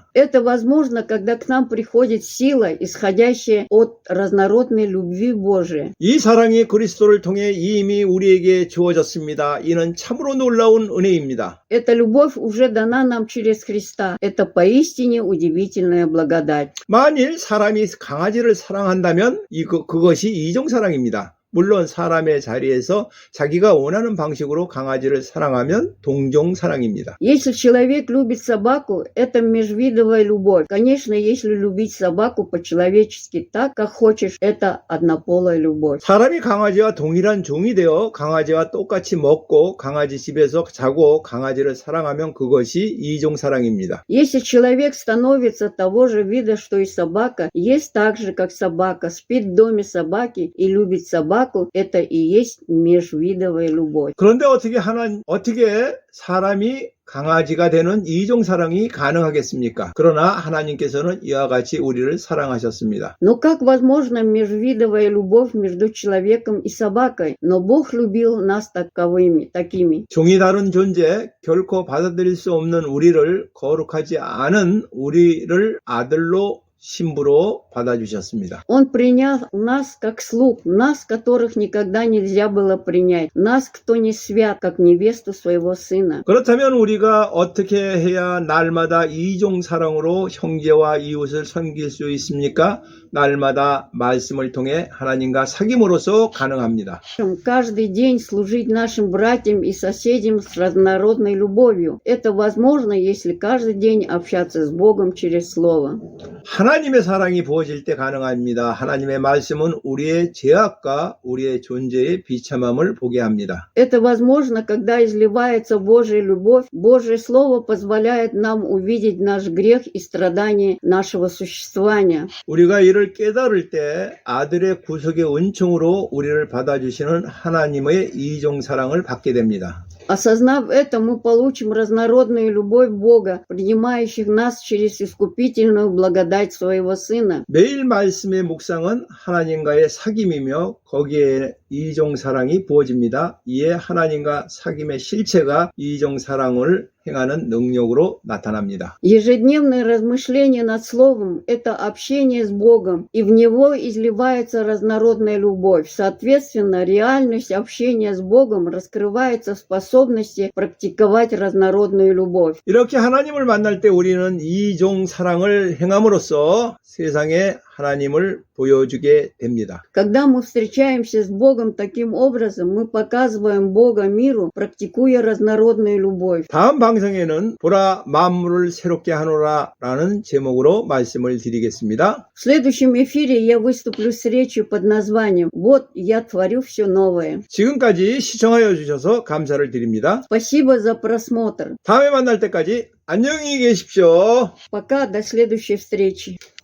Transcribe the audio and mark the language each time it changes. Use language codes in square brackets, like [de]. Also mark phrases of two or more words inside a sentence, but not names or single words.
[ru] Это возможно, когда к нам приходит сила, исходящая от разнородной любви Божией. [ko] 이 사랑이 그리스도를 통해 이미 우리에게 주어졌습니다. 이는 참으로 놀라운 은혜입니다. [ru] Эта любовь уже дана нам через Христа. Это поистине удивительная благодать. [ko] 만일 사람이 강아지를 사랑한다면 그것이 이종 사랑입니다. 물론 사람의 자리에서 자기가 원하는 방식으로 강아지를 사랑하면 동종 사랑입니다. [ru] Если человек любит собаку, это межвидовая любовь. Конечно, если любить собаку по-человечески так, как хочешь, это однополая любовь. [ko] 사람이 강아지와 동일한 종이 되어 강아지와 똑같이 먹고 강아지 집에서 자고 강아지를 사랑하면 그것이 이종 사랑입니다. [ru] Если человек становится того же вида, что и собака, ест так же, как собака, спит в доме собаки и любит собаку, это и есть межвидовая любовь. [ko] 그런데 어떻게 사람이 강아지가 되는 이종 사랑이 가능하겠습니까? 그러나 하나님께서는 이와 같이 우리를 사랑하셨습니다. [ru] Но как возможна межвидовая любовь между человеком и собакой? Но Бог любил нас такими. [ko] 종이 다른 존재, 결코 받아들일 수 없는 우리를 거룩하지 않은 우리를 아들로 신부로 받아주셨습니다. [ru] Он принял нас как слуг, нас, которых никогда нельзя было принять, нас, кто не свят, как невесту своего сына. [ko] 그렇다면 우리가 어떻게 해야 날마다 이종 사랑으로 형제와 이웃을 섬길 수 있습니까? 날마다 말씀을 통해 하나님과 사귐으로써 가능합니다. [ru] Каждый день служить нашим братьям и соседям с разнородной любовью. Это возможно, если каждый день общаться с Богом через Слово. [ko] 하나님의 사랑이 부어질 때 가능합니다. 하나님의 말씀은 우리의 죄악과 우리의 존재의 비참함을 보게 합니다. [ru] Это возможно, когда изливается Божья любовь. Божье Слово позволяет нам увидеть наш грех и страдания нашего существования. [ko] 우리가 이를 깨달을 때 아들의 구속의 은총으로 우리를 받아주시는 하나님의 이종 사랑을 받게 됩니다. [ru] Осознав это, мы получим разнородную любовь Бога, принимающих нас через искупительную благодать своего Сына. [ko] 매일 말씀의 묵상은 하나님과의 사귐이며 거기에 이종 사랑이 부어집니다. 이에 하나님과 사귐의 실체가 이종 사랑을 행하는 능력으로 나타납니다. [ru] Ежедневное размышление над Словом – это общение с Богом, и в него изливается разнородная любовь. Соответственно, реальность общения с Богом раскрывается в способности практиковать разнородную любовь. [ko] 이렇게 하나님을 만날 때 우리는 이종 사랑을 행함으로써 세상에 하나님을 보여주게 됩니다. [ru] Когда мы встречаемся с Богом таким образом, мы показываем Бога миру, практикуя разнородную любовь. [ko] 다음 방송에는 보라 만물을 새롭게 하노라 라는 제목으로 말씀을 드리겠습니다. [ru] В следующем эфире я выступлю с речью под названием «Вот я творю все новое». [ko] 지금까지 시청하여 주셔서 감사를 드립니다. [ru] Спасибо за просмотр. [ko] 다음에 만날 때까지 안녕히 계십시오. [ru] Пока, до следующей встречи.